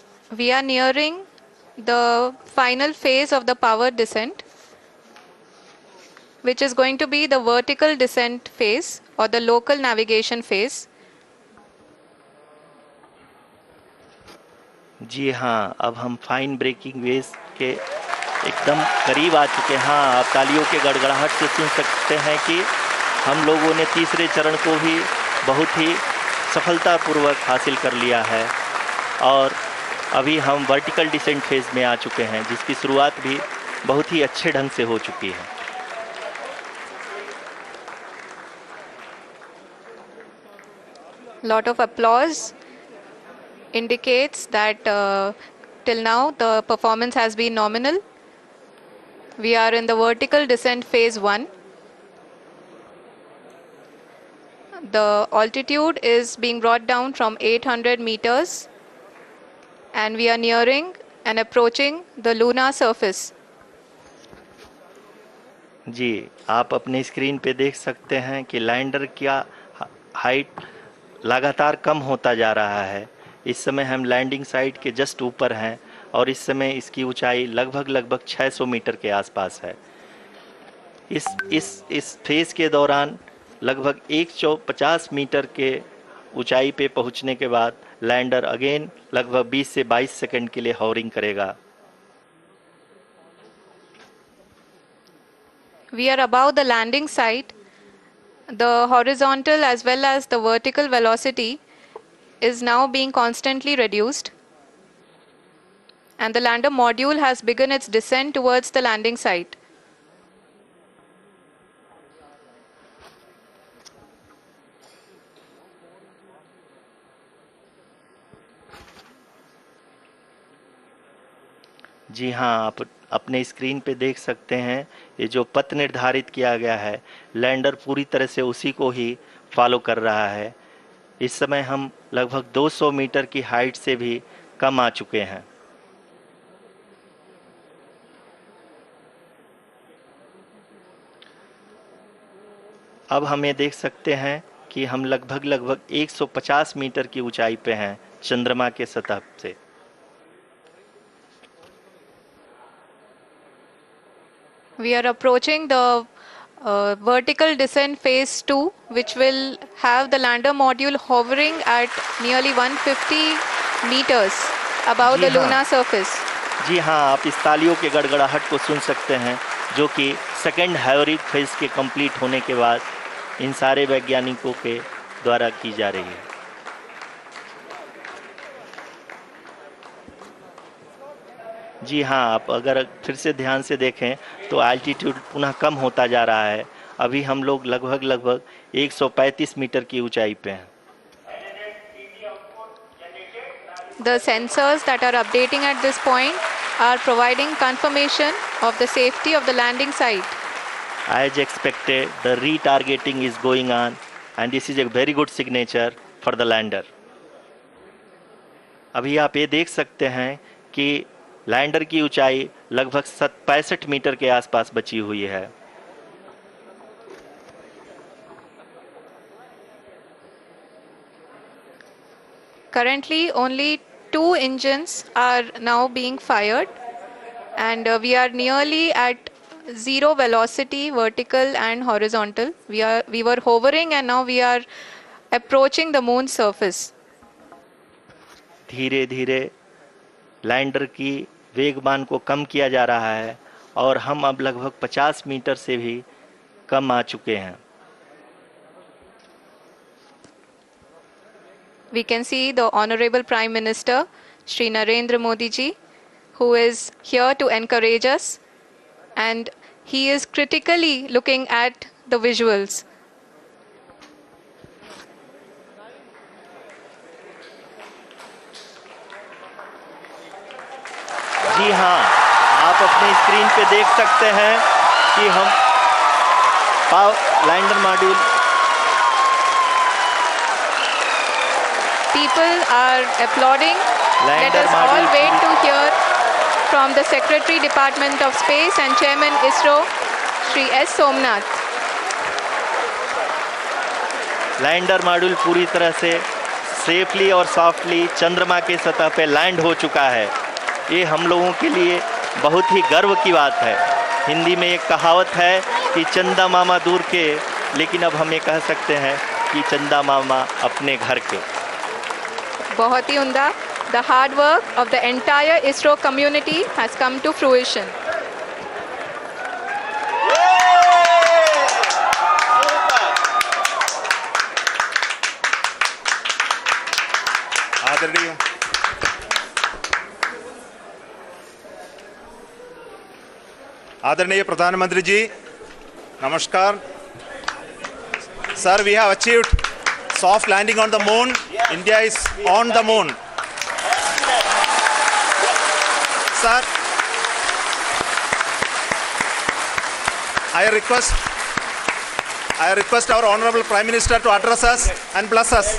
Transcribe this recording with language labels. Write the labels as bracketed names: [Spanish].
[English] We are nearing the final phase of the power descent, which is going to be the vertical descent phase or the local navigation phase. [Hindi] जी हाँ, अब हम fine breaking waves के एकदम करीब आ चुके हैं। हाँ, आप तालियों के गड़गड़ाहट से सुन सकते हैं कि हम लोगों ने तीसरे चरण को भी बहुत ही सफलतापूर्वक हासिल कर लिया है और अभी हम वर्टिकल डिसेंट फेज में आ चुके हैं, जिसकी शुरुआत भी बहुत ही अच्छे ढंग से हो चुकी है। [English] Lot of applause indicates that till now the performance has been nominal. We are in the vertical descent phase 1. The altitude is being brought down from 800 meters and we are nearing and approaching the lunar surface. [Hindi] जी, आप अपने screen पे देख सकते हैं कि lander का height लगातार कम होता जा रहा है। इस समय हम लैंडिंग साइट के जस्ट ऊपर हैं और इस समय इसकी ऊंचाई लगभग 600 मीटर के आसपास है। इस फेज के दौरान लगभग 150 मीटर के ऊंचाई पे पहुंचने के बाद लैंडर अगेन लगभग 20 से 22 सेकंड के लिए हॉवरिंग करेगा। [English] We are above the landing site. The horizontal as well as the vertical velocity is now being constantly reduced. And the lander module has begun its descent towards the landing site. [Hindi] जी हाँ, आप अपने screen पे देख सकते हैं ये जो पथ निर्धारित किया गया है, लैंडर पूरी तरह से उसी को ही फॉलो कर रहा है। इस समय हम लगभग 200 मीटर की हाइट से भी कम आ चुके हैं। अब हम ये देख सकते हैं कि हम लगभग 150 मीटर की ऊंचाई पे हैं चंद्रमा के सतह से। [English] We are approaching the vertical descent phase 2, which will have the lander module hovering at nearly 150 meters above the lunar surface. [Hindi] जी हाँ, आप इस तालियों के गड़गड़ाहट को सुन सकते हैं, जो कि सेकंड हैवरिक फेज के कंप्लीट होने के बाद इन सारे वैज्ञानिकों के द्वारा की जा रही है। जी हाँ, आप अगर फिर से ध्यान से देखें तो एल्टीट्यूड पुनः कम होता जा रहा है। अभी हम लोग लगभग 135 मीटर की ऊंचाई पे हैं। [English] The sensors that are updating at this point are providing confirmation of the safety of the landing site. As expected, the retargeting is going on and this is a very good signature for the lander. [Hindi] अभी आप ये देख सकते हैं कि lander की ऊंचाई लगभग 65 मीटर के आसपास बची हुई है। [English] Currently, only 2 engines are now being fired, and we are nearly at zero velocity, vertical and horizontal. We were hovering, and now we are approaching the moon's surface. [Hindi] धीरे धीरे लैंडर की वेगमान को कम किया जा रहा है और हम अब लगभग 50 मीटर से भी कम आ चुके हैं। [English] We can see the Honorable Prime Minister, Shri Narendra Modi ji, who is here to encourage us, and he is critically looking at the visuals. [Hindi] जी हाँ, आप अपने स्क्रीन पे देख सकते हैं कि हम lander module [English] People are applauding. Let Lander us all module wait to hear from the Secretary Department of Space and Chairman ISRO, Shri S. Somnath. [Hindi] Lander module पूरी तरह से सेफली और सॉफ्टली चंद्रमा के सतह पे लैंड हो चुका है। ये हम लोगों के लिए बहुत ही गर्व की बात है। हिंदी में एक कहावत है कि चंदा मामा दूर के, लेकिन अब हम ये कह सकते हैं कि चंदा मामा अपने घर के। बहुत ही उम्दा। [English] The hard work of the entire ISRO community has come to fruition. [Hindi] आदरणीय आदरणीय प्रधानमंत्री जी, नमस्कार। [English] Sir, we have achieved soft landing on the moon. India is on the moon. Sir, I request our Honorable Prime Minister to address us and bless us.